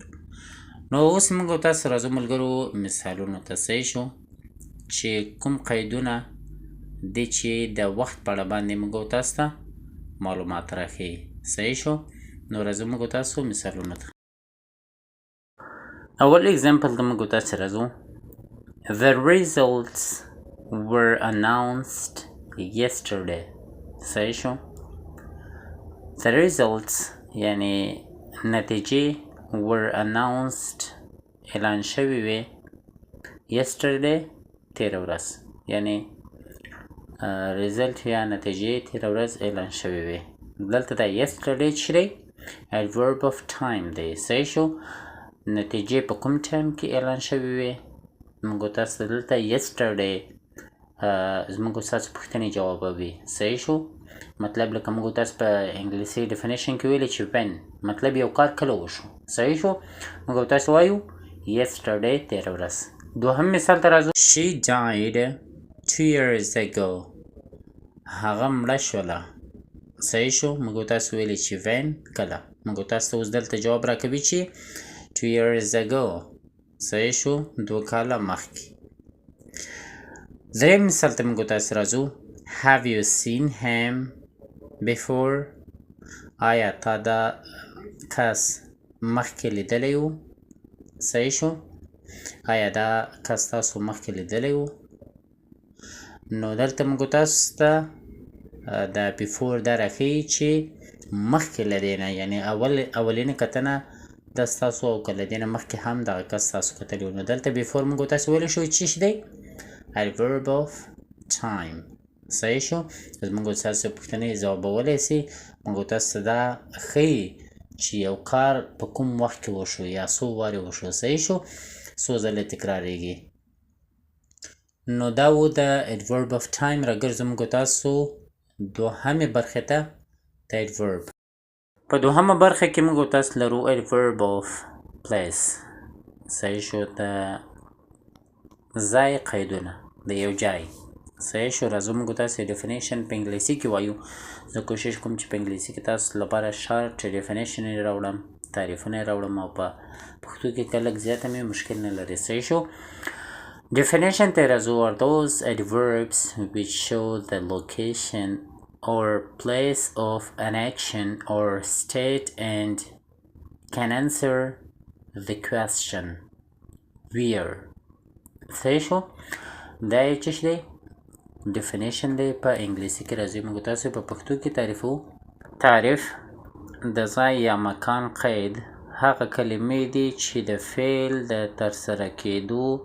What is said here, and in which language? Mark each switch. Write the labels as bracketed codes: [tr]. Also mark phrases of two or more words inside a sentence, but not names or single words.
[ps] نو اوس موږ تاسو راځو ملګرو مثالونو ته. صحیح شو؟ چې کوم قیدونه دي چې د وخت په اړه باندې موږ تاسو ته معلومات راښیي. صحیح شو؟ نو راځو موږ تاسو مثالونو ته. اول اگزامپل ته موږ تاسو راځو. [en] The results were announced yesterday. [ps] صحیح شو؟ [en] The results [ps] یعنی نتیجې [en] were announced [ps] اعلان شوي وي yesterday تیره ورځ، یعنی result یا نتیجې تیره ورځ اعلان شوي وي. دلته دا yesterday چې دی [en] adverb of time [ps] دی. صحیح شو؟ نتیجې په کوم ټایم کې اعلان شوي وي. موږ تاسو دلته yesterday زموږ ستاسو پوښتنې جوابوي. صحیح شو؟ مطلب لکه موږ تاسو په انګلیسي ډیفینیشن کې ویلي چې when مطلب یو کار کله وشو. صحیح شو؟ موږ تاسو وایو yesterday تیره ورځ. دوهم مثال ته راځو. [en] She died 2 years ago. [ps] هغه مړه شوله. صحیح شو؟ موږ تاسو ویلي چې when کله. موږ تاسو اوس دلته جواب راکوي چې [en] 2 years ago. [ps] صحیح شو؟ 2 کاله مخکې. دریم مثال ته موږ تاسو راځو. [en] Have you seen him before؟ [ps] آیا تا دا کس مخکې لیدلی و؟ صحیح شو؟ آیا دا کس تاسو مخکې لیدلی و؟ نو دلته موږ تاسو ته دا بیفور دا راښیي چې مخکې له دې نه، یعنی اولینه کتنه دا ستاسو او که له دې نه مخکې هم دغه کس تاسو کتلی و. نو دلته بیفور موږ تاسو ویلی شو چې دی [en] adverb of time. [ps] صحیح شو زموږ تاسو پوښتنې ځوابولی سي موږ تاسو دا ښیي چې یو کار په کوم وخت کې وشو یا څو وارې وشو صحیح شو څو ځله تکراریږي نو دا و د [en] adverb of time [ps] راګرځو موږ تاسو دوهمې برخې ته د adverb په دوهمه برخه کې موږ تاسو لرو [en] adverb of place [ps] صحیح شو د ځای قیدونه د یو ځای صحیح شو راځو موږ تاسو ډیفینیشن په انګلیسي کې وایو زه کوشش کوم چې په انګلیسي کې تاسو لپاره شارټ ډیفینیشن یې راوړم تعریفونه یې راوړم او په پښتو کې که لږ زیاته مې مشکل نه لري صحیح [en] شو definition [ps] ته راځو [en] are those adverbs which show the location or place of an action or state and can answer the question where [ps] صحیح شو دا یې څه دی definition دی په انګلیسي کې راځي موږ تاسو په پښتو کې تعریفو تعریف د ځای یا مکان قید هغه کلمې دي چې د فعل د ترسره کېدو